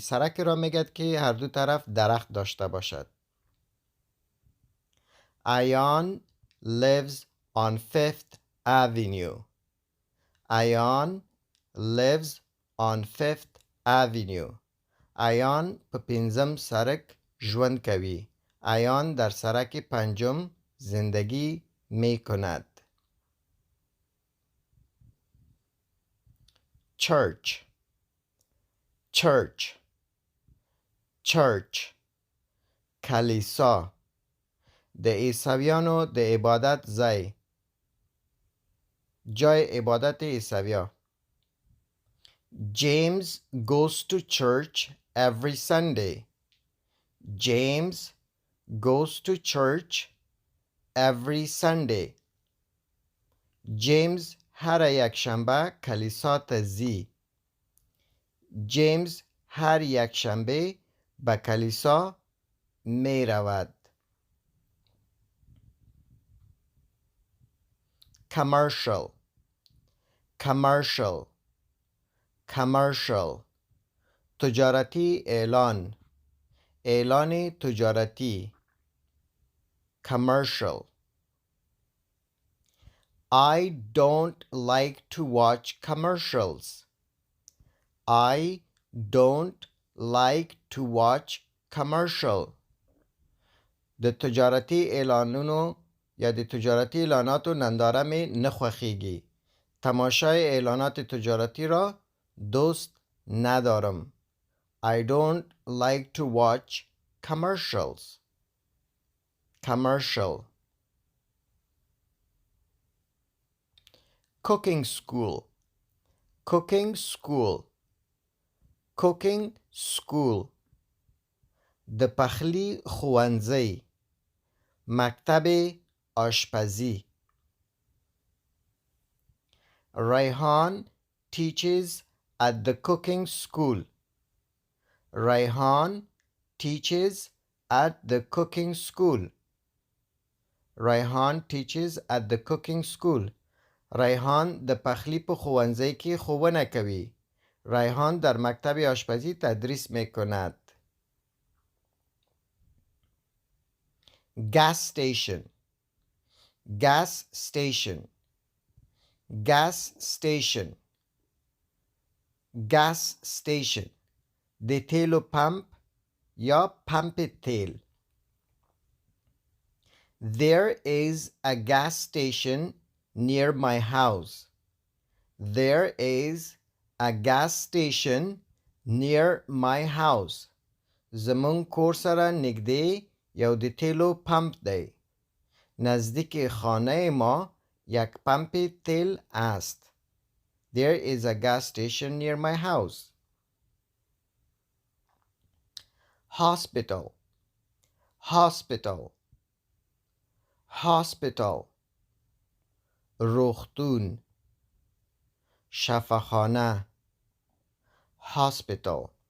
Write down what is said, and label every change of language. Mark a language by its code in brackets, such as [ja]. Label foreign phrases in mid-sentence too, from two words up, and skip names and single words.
[fa] سرک را میگد که هر دو طرف درخت داشته باشد. [en] ایان lives on Fifth Avenue. ایان lives on Fifth Avenue. [ps] ایان په پنځم سرک ژوند کوي. [fa] ایان در سرک پنجم زندگی می کند. [en] church، کلیسا، [ps] د عیسویانو د عبادت ځای، [fa] جای عبادت عیسویا. [en] James goes to church every Sunday. James goes to church every Sunday. [ps] جیمز هر یک شنبه کلیسا ته ځي. [fa] جیمز هر یک شنبه به کلیسا می رود. [ps] commercial، تجارتی اعلان، [fa] اعلان تجارتی. [en] commercial. I don't like to watch commercials. I don't like to watch commercial. [ps] د تجارتی اعلانونو یا د تجارتی اعلاناتو ننداره می نخوخیگی. [fa] تماشای اعلانات تجارتی را دوست ندارم. [en] I don't like to watch commercials. commercial. cooking school، [ps] د پخلی ښوونځی، [fa] مکتب آشپزی. [en] Rayhan teaches at the cooking school. Rayhan teaches at the cooking school. Raihan teaches at the cooking school. [ps] ریحان د پخلی په ښوونځی کې ښوونه کوي. [fa] ریحان در مکتب آشپزی تدریس میکند. [en] gas station gas station gas station gas station [ps] د تیلو پمپ یا [fa] پمپ تیل. [en] There is a gas station near my house. There is a gas station near my house. [ps] زمون کور سره نږدې یو د تیلو پمپ دی. [fa] نزدیک خانه ما یک پمپ تیل است. [en] There is a gas station near my house. Hospital hospital hospital روغتون شفاخانه hospital.